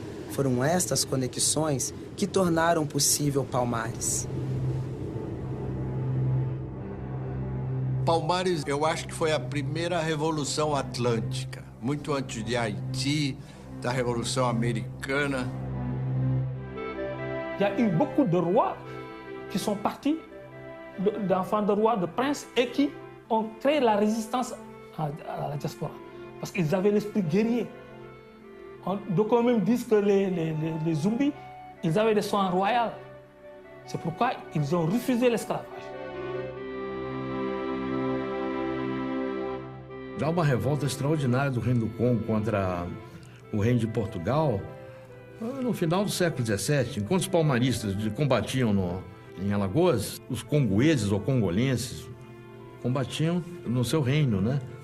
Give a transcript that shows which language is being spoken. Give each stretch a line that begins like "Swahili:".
Portuguese: Foram estas conexões que tornaram possível Palmares. Palmares, eu acho que foi a primeira revolução atlântica. Muito antes de Haiti, da Revolução Americana.
French: Il y a eu beaucoup de rois qui sont partis, d'enfants de rois, de princes, et qui ont créé la résistance à la diaspora. Parce qu'ils avaient l'esprit guerrier. Donc on même dit que les zombies, ils avaient des soins royaux. C'est pourquoi ils ont refusé l'esclavage.
Portuguese: Já uma revolta extraordinária do Reino do Congo contra o Reino de Portugal, no final do século XVII, enquanto os palmaristas combatiam em Alagoas, os congoeses ou congolenses combatiam no seu reino, né?